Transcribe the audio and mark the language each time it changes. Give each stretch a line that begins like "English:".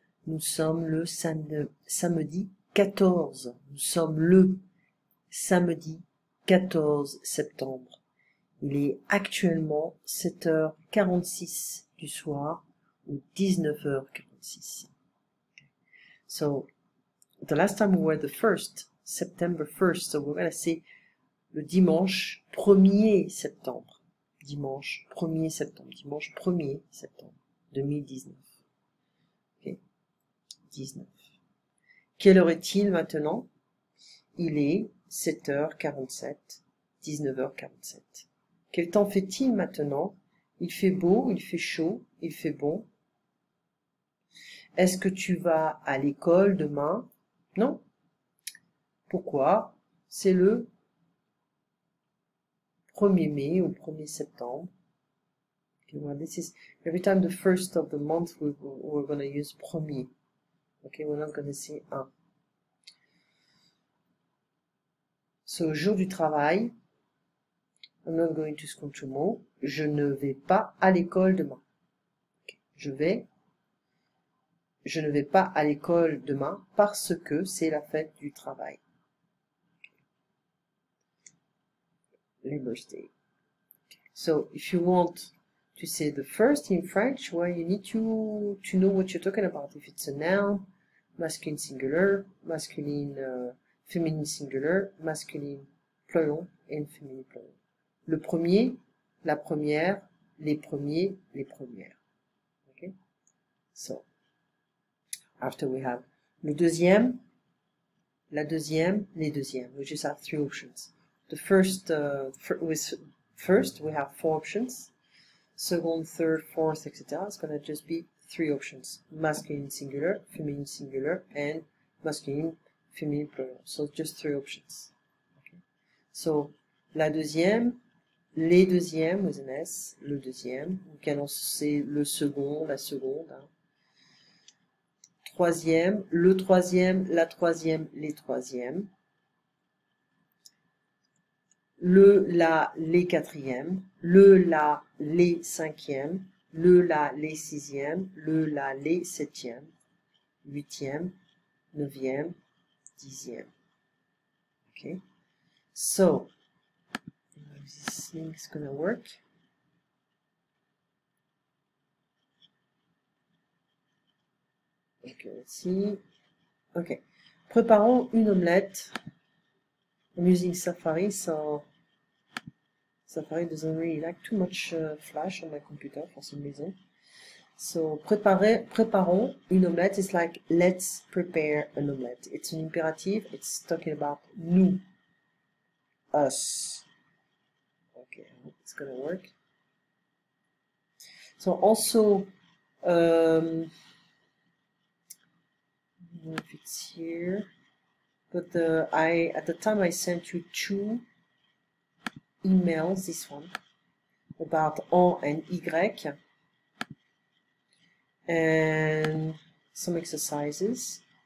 French: Nous sommes le samedi 14. Nous sommes le samedi 14 septembre. Il est actuellement 7h46 du soir ou 19h46.
English: So, the last time we were the 1st, September 1st, so we're going to say
French: le dimanche 1er septembre. Dimanche 1er septembre. Dimanche 1er septembre 2019.
English: Ok, 19.
French: Quelle heure est-il maintenant? Il est 7h47, 19h47. Quel temps fait-il maintenant? Il fait beau, il fait chaud, il fait bon. Est-ce que tu vas à l'école demain? Non. Pourquoi? C'est le 1er mai ou 1er septembre.
English: Okay, well, this is every time the first of the month we're going to use premier. Okay, we're not going to say un. So,
French: jour du travail.
English: I'm not going to school tomorrow.
French: Je ne vais pas à l'école demain. Okay. Je ne vais pas à l'école demain parce que c'est la fête du travail.
English: Labour's Day. So, if you want to say the first in French, well, you need to know what you're talking about. If it's a noun, masculine singular, masculine féminin singular, masculine plural, and féminin plural.
French: Le premier, la première, les premiers, les premières. Okay?
English: So, after we have
French: le deuxième, la deuxième, les deuxièmes.
English: We just have 3 options. The first, first we have 4 options. Second, third, fourth, etc. It's going to just be 3 options. Masculine singular, feminine singular, and masculine, feminine plural. So just 3 options. Okay.
French: So, la deuxième, les deuxièmes,
English: with an S,
French: le deuxième. Donc, c'est le second, la seconde. Hein. Troisième, le troisième, la troisième, les troisièmes. Le, la, les quatrièmes, le, la, les cinquièmes, le, la, les sixièmes, le, la, les septièmes, huitièmes, neuvième, dixième.
English: Okay. So, this link is gonna work. Okay, let's see. Okay.
French: Préparons une omelette.
English: I'm using Safari, so Safari doesn't really like too much flash on my computer for some reason.
French: So, préparons une omelette.
English: It's like, let's prepare an omelette. It's an imperative. It's talking about nous, us. Okay, I hope it's gonna work. So, also, I don't know if it's here, but at the time I sent you 2 emails, this one, about en and y, and some exercises.